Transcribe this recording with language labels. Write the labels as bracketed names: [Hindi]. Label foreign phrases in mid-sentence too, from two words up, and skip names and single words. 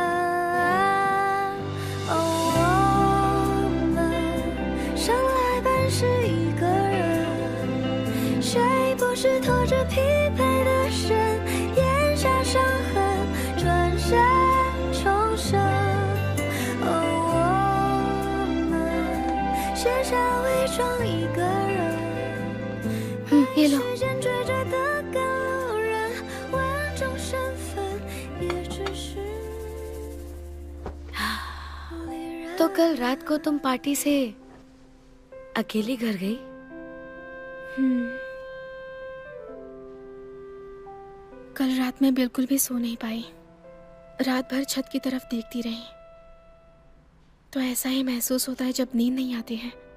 [Chinese] 我们生来本是一个人，谁不是拖着疲惫的身，咽下伤痕，转身重生。学着伪装一个人，叶落。时间追着的赶路人，万种身份也只是。 [Hindi] तो कल रात को तुम पार्टी से अकेली घर गई? कल रात मैं बिल्कुल भी सो नहीं पाई। रात भर छत की तरफ देखती रही। तो ऐसा ही महसूस होता है जब नींद नहीं आती है।